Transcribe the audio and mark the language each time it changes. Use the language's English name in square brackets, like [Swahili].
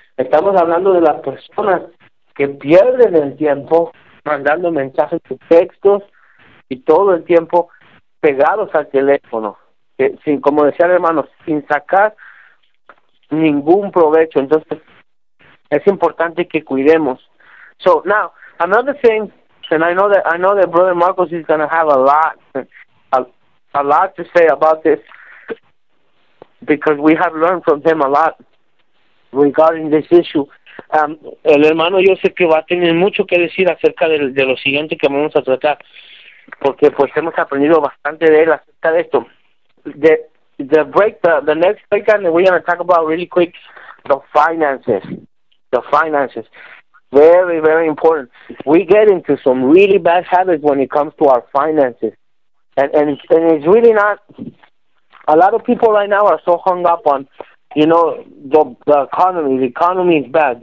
[Spanish] Estamos hablando de las personas que pierden el tiempo mandando mensajes y textos y todo el tiempo pegados al teléfono, sin, como decía el hermano, sin sacar ningún provecho. Entonces, es importante que cuidemos. [English] So, now, another thing, and I know that Brother Marcos is going to have a lot to say about this, because we have learned from him a lot regarding this issue. [Spanish] El hermano, yo sé que va a tener mucho que decir acerca de lo siguiente que vamos a tratar, porque pues hemos aprendido bastante de él acerca de esto. [English] The next break, and we're going to talk about really quick the finances. Very, very important. We get into some really bad habits when it comes to our finances. And it's really not, a lot of people right now are so hung up on, you know, the economy is bad.